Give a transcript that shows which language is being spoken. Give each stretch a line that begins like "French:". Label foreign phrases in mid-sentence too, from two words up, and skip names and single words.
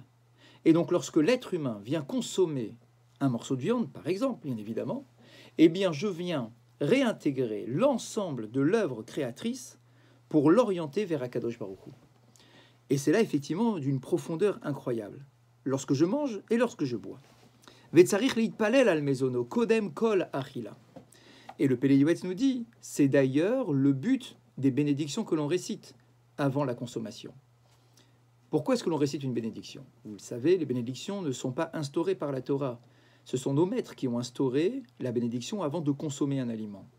French: Et donc lorsque l'être humain vient consommer un morceau de viande, par exemple, bien évidemment, eh bien je viens réintégrer l'ensemble de l'œuvre créatrice pour l'orienter vers
Hebrew: הקדוש ברוך הוא.
French: Et c'est là effectivement d'une profondeur incroyable, lorsque je mange et lorsque je bois.
Hebrew: וצריך להתפלל על מזונו קודם כל אכילה.
French: Et le Pélé Yoetz nous dit, c'est d'ailleurs le but des bénédictions que l'on récite avant la consommation. Pourquoi est-ce que l'on récite une bénédiction? Vous le savez, les bénédictions ne sont pas instaurées par la Torah. Ce sont nos maîtres qui ont instauré la bénédiction avant de consommer un aliment.